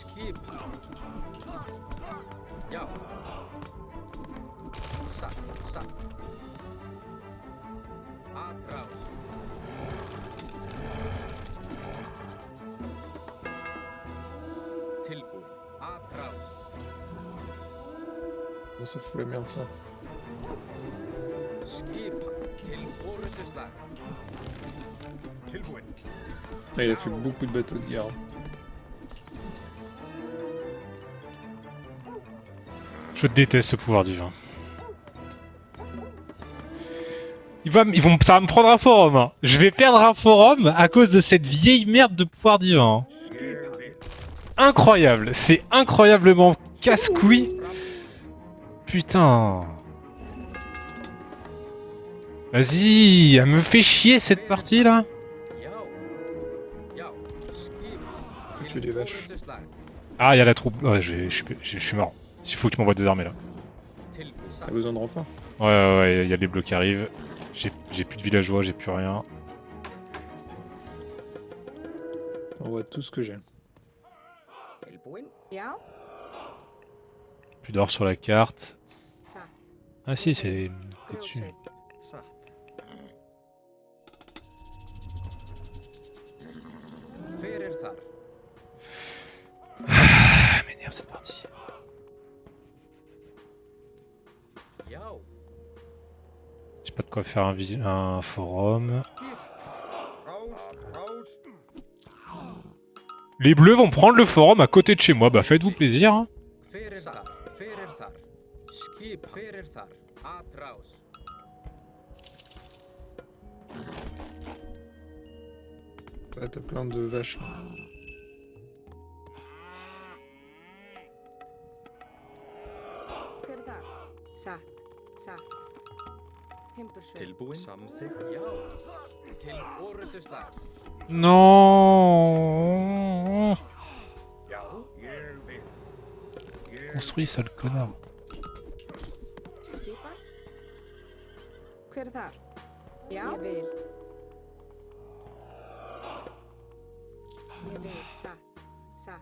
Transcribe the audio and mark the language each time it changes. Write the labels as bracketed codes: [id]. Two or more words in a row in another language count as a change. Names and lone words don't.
[is] Skipan. Já. Satt, satt. Atrás. Tilbúin. Atrás. [fr] Oh, ça fout la merde ça. [is] Skipan. Til orrustuslag. Tilbúin. [fr] Ah, il a fait beaucoup de bateaux de guerre. Je déteste ce pouvoir divin. Ça va me prendre un forum. Hein. Je vais perdre un forum à cause de cette vieille merde de pouvoir divin. Hein. [is] Ég vil. [fr] Incroyable. C'est incroyablement casse-couille. Putain. Vas-y, elle me fait chier cette partie là. [is] Já. Já. Skipan. [fr] Tu les vaches. [is] Orrustuslag. [fr] Ah, il y a la troupe. Ouais, je suis mort. Il faut que tu m'envoies des armées là. [is] Tilbúin. [fr] T'as besoin de renfort? Ouais, il y a les blocs qui arrivent. J'ai plus de villageois, j'ai plus rien. On voit tout ce que j'ai. [is] Tilbúin. Já. [fr] Plus d'or sur la carte. [is] Satt. [fr] Ah si, c'est dessus. [is] Grjótsveit. Satt. Hver þar? [fr] Ah, m'énerve cette partie. [is] Já. [fr] J'ai pas de quoi faire un forum. [is] Rás. [fr] Les bleus vont prendre le forum à côté de chez moi. Bah faites-vous plaisir. Hein. [is] Hver þar? Hver þar? Skip. Hver þar? Atrás. [fr] Ah, t'as plein de vaches. [is] Hver er þar? Satt. Satt. Timbursveit. Tilbúin. Samþykkt. Já. Til orrustuslag. [fr] Non. [is] Já. Ég vil. Ég [fr] Construis, sale connard. [is] Skipan. Hver er þar? Já. Ég vil. Ég vil. Satt. Satt.